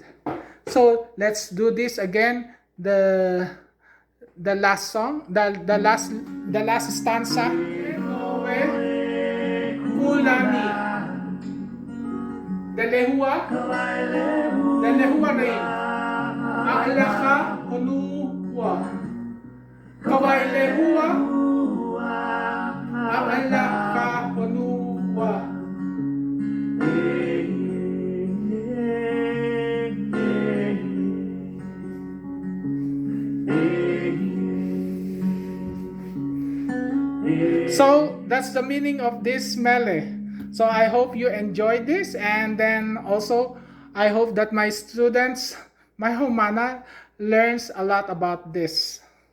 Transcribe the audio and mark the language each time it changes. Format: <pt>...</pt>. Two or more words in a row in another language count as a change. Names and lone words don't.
<en>So let's do this again. The last song, the last stanza. Kulani. The lehua rain.</en> <haw>Aalaka honua. Kawai lehua. Aalaka honua.</haw> <en>So that's the meaning of this mele. So I hope you enjoyed this, and then also I hope that my students, my homana, learns a lot about this.</en>